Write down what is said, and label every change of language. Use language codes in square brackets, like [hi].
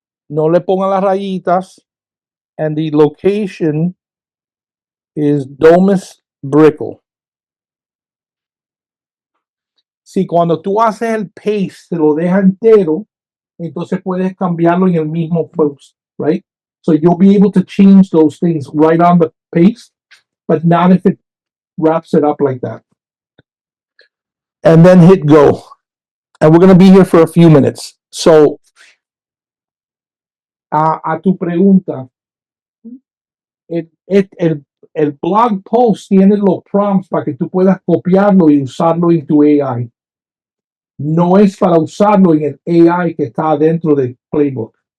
[es] No le pongan las rayitas. [en] And the location is Domus Brickle. [es] Si cuando tú haces el paste, te lo deja entero, entonces puedes cambiarlo en el mismo post, right? [en] So you'll be able to change those things right on the paste, but not if it wraps it up like that. And then hit go. And we're going to be here for a few minutes. [es] So, a tu pregunta, el blog post tiene los prompts para que tú puedas copiarlo y usarlo en tu AI. No es para usarlo en el AI que está dentro del Playbook.